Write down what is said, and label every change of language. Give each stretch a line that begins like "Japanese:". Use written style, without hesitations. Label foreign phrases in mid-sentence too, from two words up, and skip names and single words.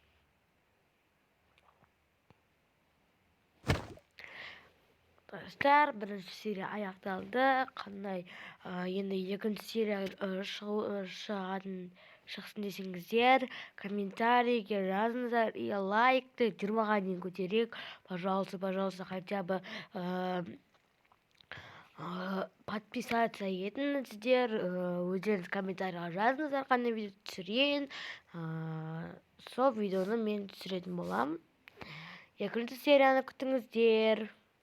Uzbek: Dostlar, birinchi seriya аяқталды.
Kazakh: Қандай енді екінші серия шықсын десеңіздер, комментарийге жазыңыздар, и лайкты 20-ға дейін көтерейік.
Russian: Пожалуйста, хотя бы подписаться
Kazakh: етіңіздер, өздеріңіз комментарийға жазыңыздар, қандай видео түсірейін. Сол видеоны мен түсіретін боламын. Екінші серияны күтіңіздер.